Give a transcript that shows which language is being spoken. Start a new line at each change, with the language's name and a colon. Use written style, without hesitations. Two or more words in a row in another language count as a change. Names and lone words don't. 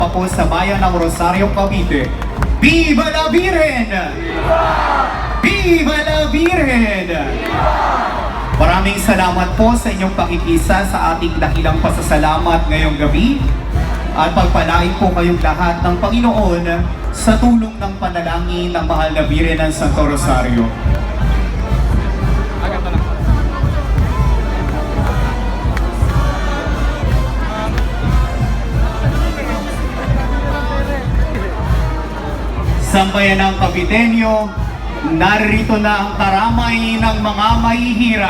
Filipino: po sa bayan ng Rosario, Cavite.
Spanish: Viva la Virgen! Viva la Virgen!
Filipino: Maraming salamat po sa inyong pakikisa sa ating dakilang pasasalamat ngayong gabi. At pagpalain po kayong lahat ng Panginoon sa tulong ng panalangin ng Mahal na Birhen ng Santo Rosario. Sambayanang Caviteño, narito na ang karamay ng mga mahihirap.